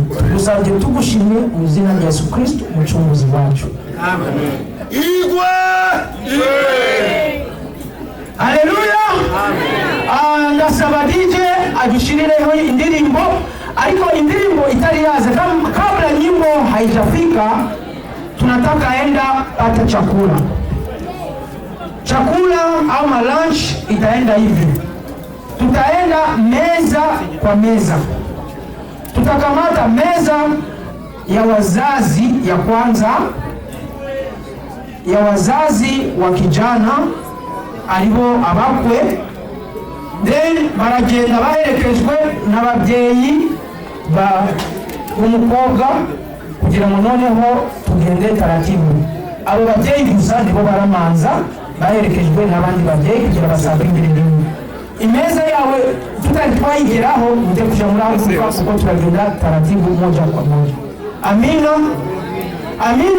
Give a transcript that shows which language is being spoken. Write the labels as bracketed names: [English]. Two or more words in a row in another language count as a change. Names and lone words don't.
[Kinyarwanda] Tugusabye tugushimye mu izina rya Yesu Kristo umucunguzi wacu, amen. Igwe haleluya, amen. Ndasaba DJ adushirireho indirimbo, ariko indirimbo itari yaze [Swahili] kabla nyimbo haijafika, tunataka enda pata chakula au lunch itaenda hivi. Tutaenda meza kwa meza. Tutakamata meza ya wazazi ya kwanza, ya wazazi wa kijana [Kinyarwanda] aribo abakwe, then baragenda baherekejwe n'ababyeyi b'umukobwa kugira ngo noneho tugende taratibu. Abo babyeyi gusa nibo baramanza baherekejwe n'abandi babyeyi kugira basabire imbere. Imeza yawe tutayigeraho muje kuja muri aho kuko turagenda [Swahili] taratibu moja kwa moja. [Kinyarwanda] Amina, amina.